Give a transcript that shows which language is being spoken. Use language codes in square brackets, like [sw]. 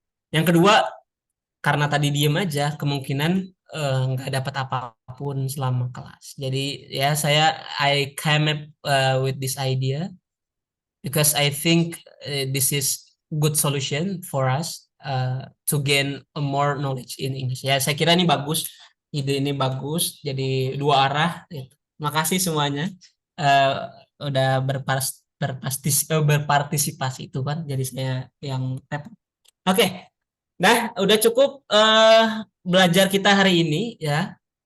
[id] Yang kedua, karena tadi diem aja, kemungkinan nggak dapat apapun selama kelas. Jadi ya [en] I came up with this idea because I think this is good solution for us to gain more knowledge in English. [id] Ya, saya kira ini bagus, ide ini bagus. Jadi dua arah. Makasih semuanya udah berpartisipasi itu kan. Jadi saya yang tap. Oke. Nah, udah cukup belajar kita hari ini ya.